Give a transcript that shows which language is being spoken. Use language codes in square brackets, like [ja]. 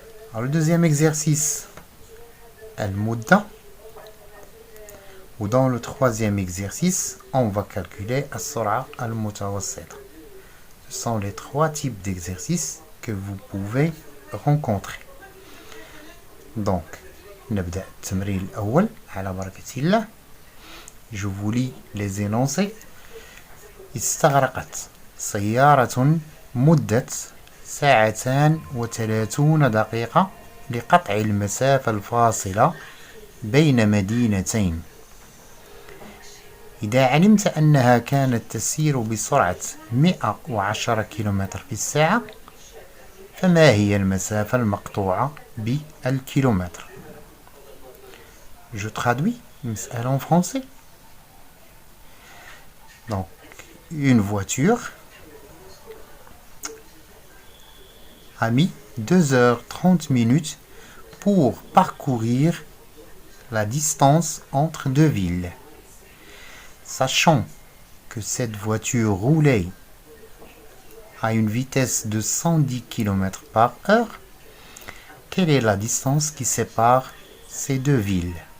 [fr] Alors, le deuxième exercice, [ar] al-mudda. [fr] Ou dans le troisième exercice, on va calculer [ar] as-sur'a al-mutawassita. [fr] Ce sont les 3 types d'exercices que vous pouvez rencontrer. Donc, [ar] نبدأ التمرين الأول على بركة الله. [fr] Je vous lis les énoncés. [ar] استغرقت سيارة مدة 2:30 دقيقة لقطع المسافة الفاصلة بين مدينتين. إذا علمت أنها كانت تسير بسرعة 110 كم في الساعة، فما هي المسافة المقطوعة بالكيلومتر؟ [fr] Je traduis [ar] مسألة [fr] en français. Donc, une voiture a mis 2h30 pour parcourir la distance entre deux villes. Sachant que cette voiture roulait à une vitesse de 110 km par heure, quelle est la distance qui sépare ces deux villes?